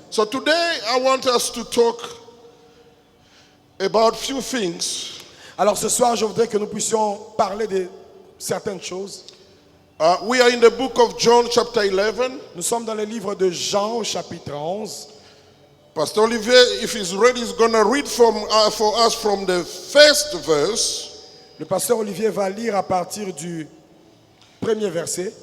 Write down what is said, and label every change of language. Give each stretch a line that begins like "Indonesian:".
English: So today I want us to talk about few things.
French: Alors ce soir, je voudrais que nous puissions parler de certaines choses.
English: We are in the book of John chapter 11.
French: Nous sommes dans le livre de Jean au chapitre 11.
English: Pastor Olivier, if he's ready, is going to read for us from the first verse
French: Le pasteur Olivier va lire à partir du premier verset.